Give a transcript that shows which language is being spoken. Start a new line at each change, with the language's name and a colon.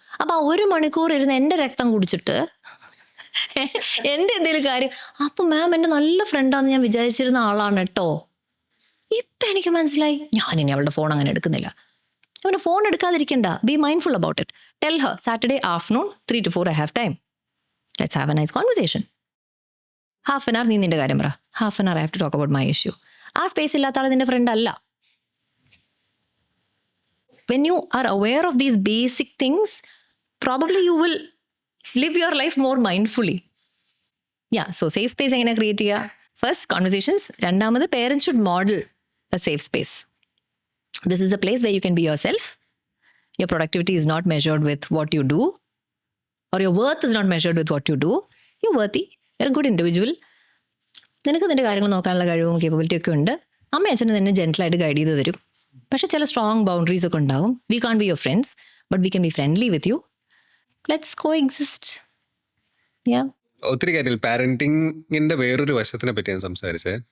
Malayalam: അപ്പോൾ ആ 1 മണിക്കൂർ ഇരുന്ന് എൻ്റെ രക്തം കുടിച്ചിട്ട് എൻ്റെ എന്തെങ്കിലും കാര്യം, അപ്പം മാം എൻ്റെ നല്ല ഫ്രണ്ടാന്ന് ഞാൻ വിചാരിച്ചിരുന്ന ആളാണ് കേട്ടോ, ഇപ്പം എനിക്ക് മനസ്സിലായി, ഞാനിനി അവളുടെ ഫോൺ അങ്ങനെ എടുക്കുന്നില്ല. അവൻ്റെ phone എടുക്കാതിരിക്കണ്ട,
English: Be mindful about it. Tell her Saturday afternoon 3 to 4 I have time. Let's have a nice conversation. Half an hour
Malayalam: നീ നിൻ്റെ കാര്യം പറ,
English: half an hour I have to talk about my issue.
Malayalam: ആ space ഇല്ലാത്ത ആൾ നിൻ്റെ front അല്ല.
English: When you are aware of these basic things, probably you will live your life more mindfully. Yeah, so
Malayalam: safe space എങ്ങനെ create ചെയ്യുക?
English: First conversations. രണ്ടാമത് parents should model a safe space. This is a place where you can be yourself. Your productivity is not measured with what you do, or your worth is not measured with what you do. You're worthy. You're a good individual.
Malayalam: നിനക്ക് നിൻ്റെ കാര്യങ്ങൾ നോക്കാനുള്ള കഴിവും capability ഒക്കെ ഉണ്ട്. അമ്മ അച്ഛനെ നിന്നെ ജെൻറ്റലായിട്ട് ഗൈഡ് ചെയ്ത് തരും. പക്ഷേ ചില സ്ട്രോങ് ബൗണ്ടറീസ് ഒക്കെ ഉണ്ടാവും.
English: V can't be your friends, but we can be friendly with you. Let's co exist. Yeah,
Malayalam: ഒത്തിരി കാര്യങ്ങൾ പാരന്റിങ്ങിന്റെ വേറൊരു വശത്തിനെ പറ്റിയാണ് സംസാരിച്ചത്.